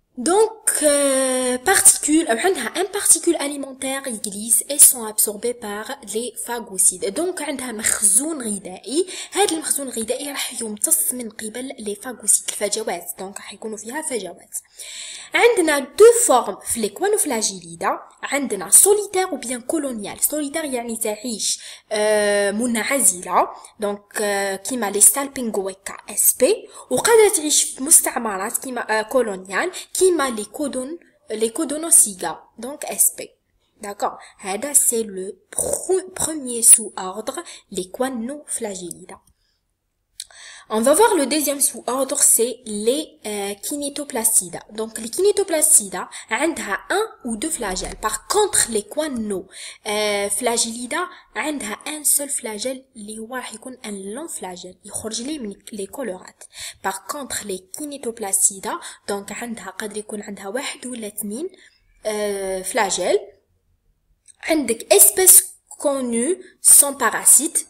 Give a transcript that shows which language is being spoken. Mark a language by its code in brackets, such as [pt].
[fr] Donc, un particule alimentaire glisse et sont absorbés par les phagocytes. Donc, [ar] عندها مخزون غذائي. هذا المخزون الغذائي راح يمتص من قبل les phagocytes الفجوات. Donc, راح يكونوا فيها فجوات. عندنا [fr] deux formes في les choanoflagellida. عندنا solitaire ou bien colonial. [ar] Solitaire يعني تعيش منعزلة. Donc, كيما les salpingoeka sp. وقادرة تعيش في مستعمرات كيما colonial. كيما les codonociga, donc SP. D'accord? [fr] هذا c'est le premier sous-ordre, les choanoflagellida. On va voir le deuxième sous-ordre, c'est les kinetoplastida. Donc les kinetoplastida عندها un ou deux flagelles. Par contre les choanoflagellida عندها un seul flagelle [ar] اللي هو راح يكون [fr] un long flagelle يخرج لي من les collerate. [ar] Par contre les kinetoplastida donc عندها قادر يكون عندها واحد ولا اثنين flagelle. [fr] عندك espèce connu sans parasite.